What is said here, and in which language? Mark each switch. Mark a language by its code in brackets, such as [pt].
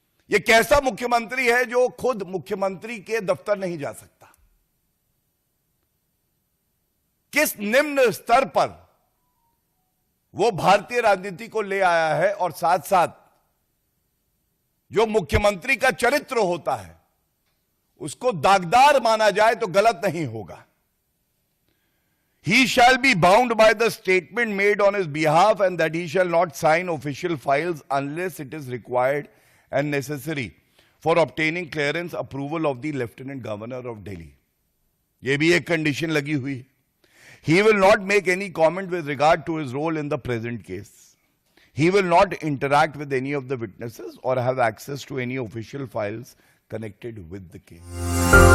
[hi] यह कैसा मुख्यमंत्री है जो खुद मुख्यमंत्री के दफ्तर नहीं जा सकता, किस निम्न स्तर पर वो भारतीय राजनीति को ले आया है, और साथ साथ जो मुख्यमंत्री का चरित्र होता है उसको दागदार माना जाए तो गलत नहीं होगा। [en] He shall be bound by the statement made on his behalf and that he shall not sign official files unless it is required and necessary for obtaining clearance approval of the Lieutenant Governor of Delhi. [hi] ये भी एक condition लगी हुई है। [en] He will not make any comment with regard to his role in the present case. He will not interact with any of the witnesses or have access to any official files connected with the case.